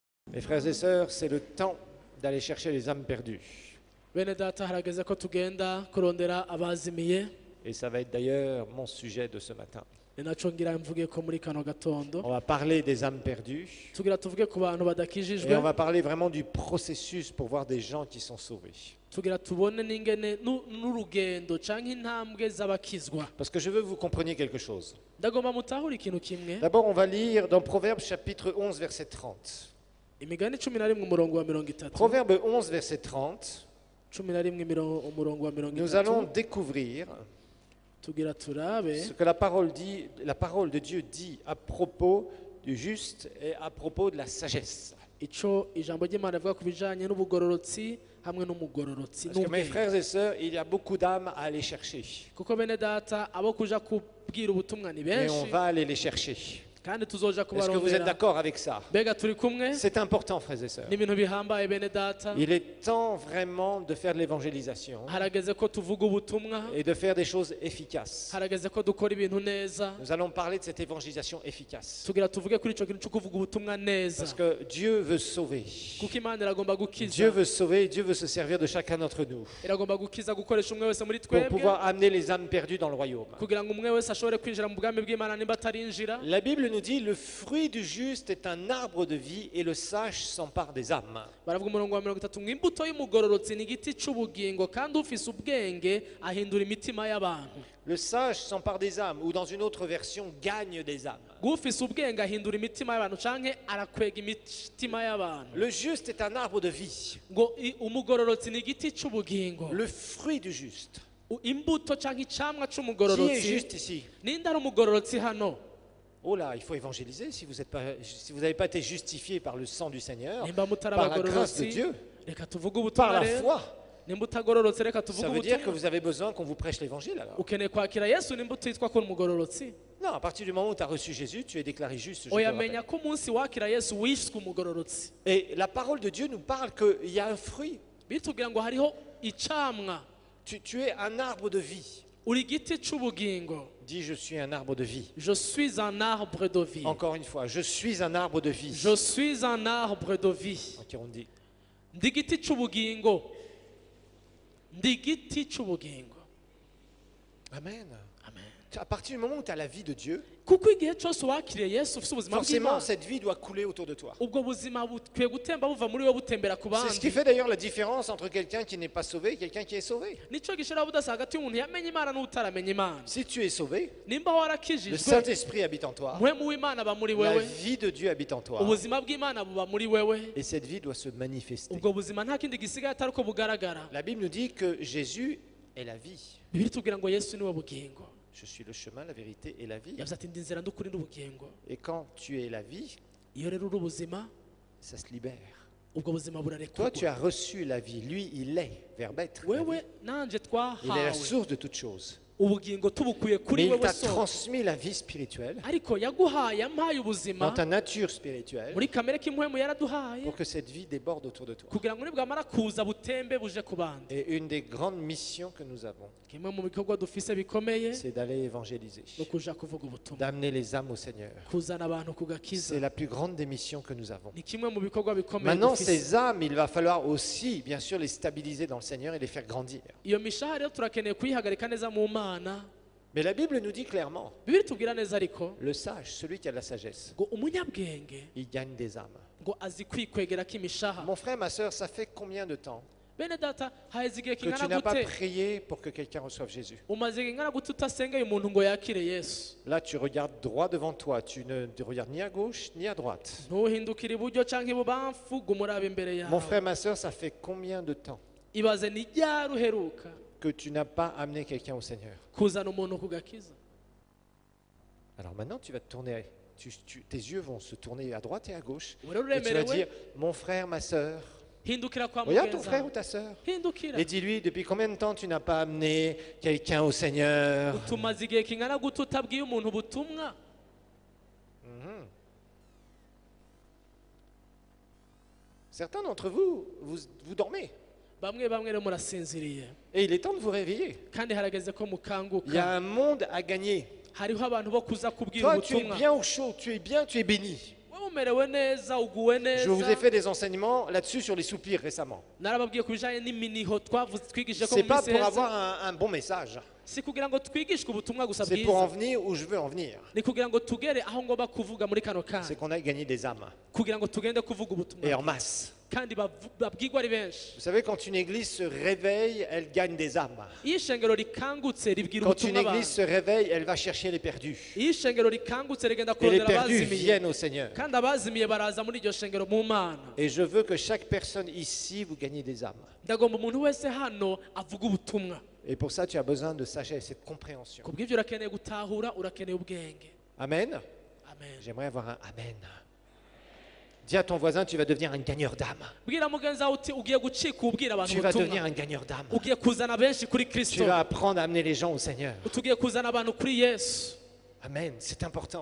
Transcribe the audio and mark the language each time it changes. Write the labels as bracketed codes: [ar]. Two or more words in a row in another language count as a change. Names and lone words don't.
[fr] Mes frères et sœurs, c'est le temps d'aller chercher les âmes perdues. [rn] Bene data harageze ko tugenda kurondera abazimiye. [fr] Et ça va être d'ailleurs mon sujet de ce matin. [rn] Ni naco ngira mvuge ko muri kano gatondo [fr] On va parler des âmes perdues. [rn] tugira tuvuge ku bantu [fr] Et [rn] badakijijwe, [fr] on va parler vraiment du processus pour voir des gens qui sont sauvés. [rn] tugira tubone n'ingene n'urugendo canke intambwe z'abakizwa. [fr] Parce que je veux que vous compreniez quelque chose. [rn] Ndagomba mutahura ikintu kimwe. [fr] D'abord, on va lire dans Proverbes chapitre 11, verset 30. [rn] Imigani 11 umurongo wa 30. [fr] Proverbe 11, verset 30, [rn] 11 umurongo wa [fr] nous allons [rn] 30. [fr] découvrir [rn] Tugira turabe [fr] ce que la parole de Dieu dit à propos du juste et à propos de la sagesse. [rn] ico ijambo ry'Imana rivuga ku bijanye n'ubugororotsi hamwe n'umugororotsi [fr] Parce que mes [rn] n'ubwenge. [fr] frères et sœurs, il y a beaucoup d'âmes à aller chercher. [rn] Kuko bene data abo kuja kubwira ubutumwa ni [fr] Et on [rn] benshi [fr] va aller les chercher. [rn] kandi tuzoja [fr] Est-ce que vous êtes [rn] kubarondera. [fr] d'accord avec ça? [rn] Mbega turi kumwe [fr] C'est important, frères et sœurs. [rn] ni ibintu bihambaye bene data. [fr] Il est temps vraiment de faire de l'évangélisation [rn] Harageze ko tuvuga ubutumwa, [fr] et de faire des choses efficaces. [rn] harageze ko dukora ibintu neza. [fr] Nous allons parler de cette évangélisation efficace. [rn] Tugira tuvuge kuri ico kintu cyo kuvuga ubutumwa neza. [fr] Parce que Dieu veut sauver. [rn] Kuko Imana iragomba [fr] Dieu [rn] gukiza, [fr] veut sauver, Dieu veut se servir de chacun d'entre nous [rn] iragomba gukiza gukoresha umwe wese muri [fr] pour [rn] twebwe [fr] pouvoir amener les âmes perdues dans le royaume. [rn] kugira ngo umwe wese ashobore kwinjira mu bwami bw'Imana nimba atarinjira. [fr] La Bible nous dit le fruit du juste est un arbre de vie et le sage s'empare des âmes. [rn] Baravuga umurongo wa 30 ngo imbuto y'umugororotsi ni igiti c'ubugingo kandi ufise ubwenge ahindura imitima y'abantu. [fr] Le sage s'empare des âmes ou dans une autre version gagne des âmes. [rn] Ufise ubwenge ahindura imitima y'abantu canke arakwega imitima y'abantu. [fr] Le juste est un arbre de vie. [rn] Ngo umugororotsi ni igiti c'ubugingo. [fr] Le fruit du juste. [rn] Imbuto canke icamwa [fr] Qui est [rn] c'umugororotsi. [fr] juste ici? [rn] Ninde ari umugororotsi hano? [fr] Oh là, il faut évangéliser si vous n'avez pas été justifié par le sang du Seigneur, [rn] Nimba mutari [fr] par la grâce de [rn] abagororotsi [fr] Dieu, [rn] reka tuvuge [fr] par [rn] ubutumwa [fr] la [rn] rero. [fr] foi. [rn] Nimba utagororotse reka [fr] Ça [rn] tuvuge [fr] veut dire que [rn] ubutumwa. [fr] vous avez besoin qu'on vous prêche l'évangile alors. [rn] Ukeneye kwakira Yesu nimba utitwa ko uri umugororotsi. [fr] Non, à partir du moment où tu as reçu Jésus, tu es déclaré juste. Je te [rn] Oya [fr] rappelle. [rn] menya ko umunsi wakira Yesu wishwe umugororotsi. [fr] Et la parole de Dieu nous parle qu'il y a un fruit. [rn] Bitubwira ngo hariho icamwa. [fr] Tu es un arbre de vie. [rn] Uri igiti c'ubugingo. [fr] Dis, je suis un arbre de vie. Je suis un arbre de vie. Encore une fois, je suis un arbre de vie. Je suis un arbre de vie. Ok, on dit. [rn] Ndi igiti c'ubugingo. Ndi igiti c'ubugingo. Amen. Amen. [fr] À partir du moment où tu as la vie de Dieu, [rn] Kuko igihe cyose wakiriye Yesu ufite ubuzima [fr] forcément [rn] bw'Imana, [fr] cette vie doit couler autour de toi. [rn] ubwo buzima bukwiye gutemba buva muri wowe butembera ku [fr] C'est ce qui [rn] bandi. [fr] fait d'ailleurs la différence entre quelqu'un qui n'est pas sauvé et quelqu'un qui est sauvé. [rn] Nico gishira budasa hagati y'umuntu yamenye Imana n'utaramenya Imana. [fr] Si tu es sauvé, [rn] Nimba [fr] le [rn] warakijijwe, [fr] Saint-Esprit habite en toi, [rn] muhemu w'Imana aba muri [fr] la [rn] wewe, [fr] vie de Dieu habite en toi, [rn] ubuzima bw'Imana buba muri wewe. [fr] et cette vie doit se manifester. [rn] Ubwo buzima nta kindi gisigaye atari uko bugaragara. [fr] La Bible nous dit que Jésus est la vie. [rn] Bibiri tubwira ngo Yesu niwe bugingo. [fr] Je suis le chemin, la vérité et la vie. [rn] Yavuze ati ndi inzira ndukuri n'ubugingo. [fr] Et quand tu es la vie, [rn] Iyo rero uri ubuzima, [fr] ça se libère. [rn] ubwo buzima [fr] Toi, [rn] burarekurwa. [fr] tu as reçu la vie. Lui, il est, verbe être. la [rn] Wewe [fr] vie. [rn] nanje [fr] Il est la [rn] twahawe [fr] source de toutes choses. [rn] ubugingo tubukuye [fr] Mais [rn] kuri [fr] il [rn] wewe [fr] t'a [rn] so. [fr] transmis la vie spirituelle [rn] Ariko yaguhaye yampaye [fr] dans [rn] ubuzima [fr] ta nature spirituelle [rn] muri kamere k'impwemu yaraduhaye [fr] pour que cette vie déborde autour de toi. [rn] kugira ngo nibwamara kuza butembe buje ku bandi. [fr] Et une des grandes missions que nous avons, [rn] Kimwe mu bikorwa dufise bikomeye [fr] c'est d'aller évangéliser, [rn] no kuja kuvuga ubutumwa, [fr] d'amener les âmes au Seigneur. [rn] kuzana abantu ku gakiza. [fr] C'est la plus grande des missions que nous avons. [rn] Ni kimwe mu bikorwa bikomeye [fr] Maintenant, [rn] dufise. [fr] ces âmes, il va falloir aussi, bien sûr, les stabiliser dans le Seigneur et les faire grandir. [rn] Iyo mishaha rero turakeneye kuyihagarika neza mu Mana. [fr] Mais la Bible nous dit clairement, [rn] Bibiri tubwira neza ariko [fr] le sage, celui qui a de la sagesse, [rn] ngo umunyabwenge [fr] il gagne des âmes. [rn] ngo azi kwikwegera k'imishaha. [fr] Mon frère, ma soeur, ça fait combien de temps [rn] Bene data haheze igihe [fr] que tu [rn] kingana [fr] n'as pas [rn] gute [fr] prié pour que quelqu'un reçoive Jésus? [rn] umaze kingana gute utasengeye umuntu ngo yakire Yesu? [fr] Là, tu regardes droit devant toi, tu ne te regardes ni à gauche ni à droite. [rn] Ntuhindukire iburyo canke ibubamfu gumuraba imbere [fr] Mon [rn] yawe. [fr] frère, ma soeur, ça fait combien de temps [rn] Ibaze ni ryari uheruka [fr] que tu n'as pas amené quelqu'un au Seigneur? [rn] kuzana umuntu ku gakiza? [fr] Alors maintenant, tu vas te tourner, tes yeux vont se tourner à droite et à gauche. [rn] Ubu rero [fr] Et tu vas [rn] uremerewe [fr] dire, mon frère, ma soeur, [rn] hindukira kwa [fr] regarde ton [rn] mugenzi [fr] frère ou [rn] wawe. [fr] ta soeur. [rn] Hindukira. [fr] Et dis-lui, depuis combien de temps tu n'as pas amené quelqu'un au Seigneur? [rn] Utumaze igihe kingana gute utabwiye umuntu ubutumwa? Mhm. [fr] Certains d'entre vous, vous dormez. [rn] Bamwe rero murasinziriye [fr] Et il est temps de vous réveiller. [rn] kandi harageze ko [fr] Il y a [rn] mukanguka. [fr] un monde à gagner. [rn] Hariho abantu bo kuza kubwira [fr] Toi, tu es [rn] ubutumwa. [fr] bien au chaud, tu es bien, tu es béni. [rn] Wowe umerewe neza uguwe [fr] Je vous ai [rn] neza. [fr] fait des enseignements là-dessus sur les soupirs récemment. [rn] Narababwiye ku bijanye n'iminiho twigishije ko [fr] C'est [rn] mu [fr] pas [rn] minsi [fr] pour [rn] iheze. [fr] avoir un bon message. [rn] Si kugira ngo twigishwe ubutumwa gusa [fr] C'est pour en [rn] bwiza, [fr] venir où je veux en venir. [rn] ni kugira ngo tugere aho ngomba kuvuga muri kano [fr] C'est [rn] kanya, [fr] qu'on a gagné des âmes. [rn] kugira ngo tugende kuvuga [fr] Et [rn] ubutumwa [fr] en masse. [rn] kandi babwirwa ari benshi. [fr] Vous savez, quand une église se réveille, elle gagne des âmes. [rn] Iyo ishengero rikangutse ribwira [fr] Quand une [rn] ubutumwa [fr] église [rn] abantu. [fr] se réveille, elle va chercher les perdus. [rn] Iyo ishengero rikangutse rigenda [fr] Et les [rn] kurondera [fr] perdus [rn] abazimiye, [fr] viennent au Seigneur. [rn] kandi abazimiye baraza muri iryo shengero mu mana. [fr] Et je veux que chaque personne ici, vous gagnez des âmes. [rn] Ndagomba umuntu wese hano avuga ubutumwa. [fr] Et pour ça, tu as besoin de sagesse et de compréhension. [rn] Ku bw'ibyo urakeneye gutahura, urakeneye ubwenge. Amen. Amen. [fr] J'aimerais avoir un Amen. Dis à ton voisin, tu vas devenir un gagneur d'âme. [rn] Bwira mugenzi wawe uti ugiye gucika ubwira abantu [fr] Tu vas devenir [rn] ubutumwa. [fr] un gagneur d'âme. [rn] Ugiye kuzana benshi kuri [fr] Tu [rn] Kristo. [fr] vas apprendre à amener les gens au Seigneur. [rn] Tugiye kuzana abantu kuri Yesu. [fr] Amen. C'est important.